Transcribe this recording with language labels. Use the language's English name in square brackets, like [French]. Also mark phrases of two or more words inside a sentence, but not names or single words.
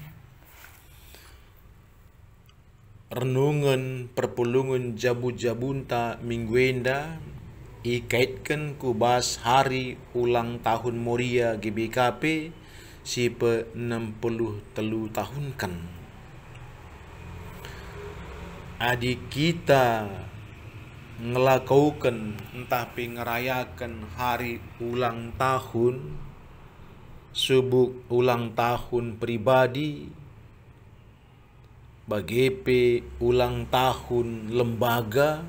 [Batak Karo] Renungan perpulungan jabu-jabunta mingguenda ikaitkan kubas [Indonesian] hari ulang tahun [Batak Karo] Moria GBKP si pe-63 tahun kan. [Indonesian] Adik kita ngelakaukan entah ngerayakan hari ulang tahun subuk ulang tahun pribadi bagepe ulang tahun lembaga.